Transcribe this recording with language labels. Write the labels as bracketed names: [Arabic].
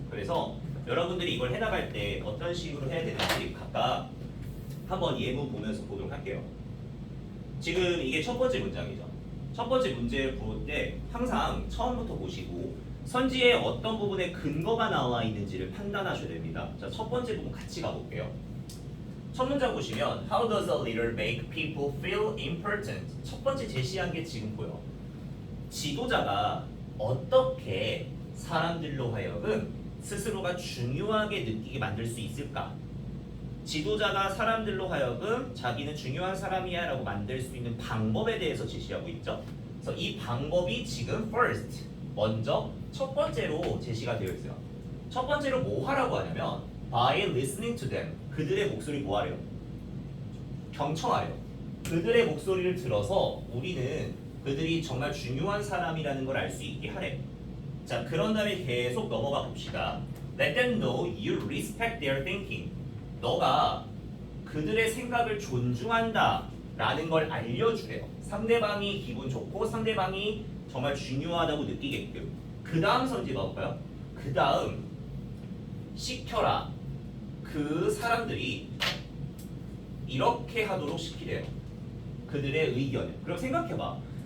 [Korean] 그래서 여러분들이 이걸 해나갈 때 어떤 식으로 해야 되는지 각각 한번 예문 보면서 보도록 할게요. 지금 이게 첫 번째 문장이죠. 첫 번째 문제를 볼 때 항상 처음부터 보시고 선지의 어떤 부분에 근거가 나와 있는지를 판단하셔야 됩니다. 자, 첫 번째 부분 같이 가볼게요. 첫 문장 보시면 [English] How does a leader make people feel important? [Korean] 첫 번째 제시한 게 지금 보여. 지도자가 어떻게 사람들로 하여금 스스로가 중요하게 느끼게 만들 수 있을까? 지도자가 사람들로 하여금 자기는 중요한 사람이야 라고 만들 수 있는 방법에 대해서 제시하고 있죠. 그래서 이 방법이 지금 first, 먼저 첫 번째로 제시가 되어 있어요. 첫 번째로 뭐 하라고 하냐면 [English] by listening to them, [Korean] 그들의 목소리 뭐 하래요? 경청하래요. 그들의 목소리를 들어서 우리는 그들이 정말 중요한 사람이라는 걸 알 수 있게 하래. 자, 그런 다음에 계속 넘어가 봅시다. [English] Let them know you respect their thinking. [Korean] 너가 그들의 생각을 존중한다 라는 걸 알려주래요. 상대방이 기분 좋고 상대방이 정말 중요하다고 느끼게끔. 그 다음 선지 봐볼까요? 그 다음 시켜라. 그 사람들이 이렇게 하도록 시키래요. 그들의 의견을. 그럼 생각해봐.